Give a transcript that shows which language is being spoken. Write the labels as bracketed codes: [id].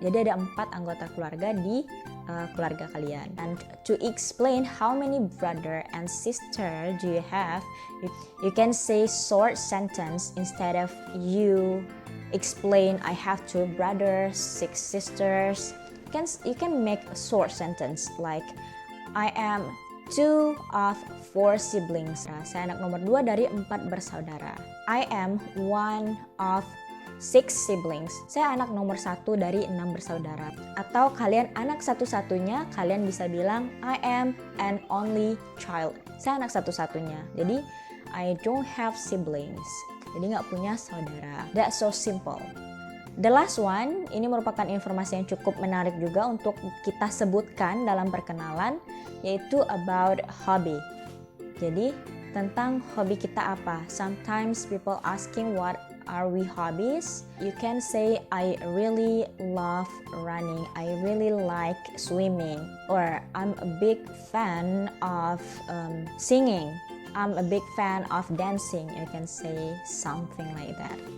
[id] Jadi ada 4 anggota keluarga di keluarga kalian. [en] And to explain how many brother and sister do you have, you can say short sentence instead of you explain I have 2 brothers, 6 sisters. You can make a short sentence like I am 2 of 4 siblings. [id] Saya anak nomor 2 dari 4 bersaudara. [en] I am 1 of 6 siblings. [id] Saya anak nomor 1 dari 6 bersaudara. Atau kalian anak satu-satunya, kalian bisa bilang [en] I am an only child. [id] Saya anak satu-satunya. Jadi [en] I don't have siblings. [id] Jadi nggak punya saudara. [en] That's so simple. The last one, [id] ini merupakan informasi yang cukup menarik juga untuk kita sebutkan dalam perkenalan, yaitu [en] about hobby. [id] Jadi tentang hobi kita apa. [en] Sometimes people asking what are we hobbies. You can say I really love running. I really like swimming. Or I'm a big fan of singing. I'm a big fan of dancing. You can say something like that.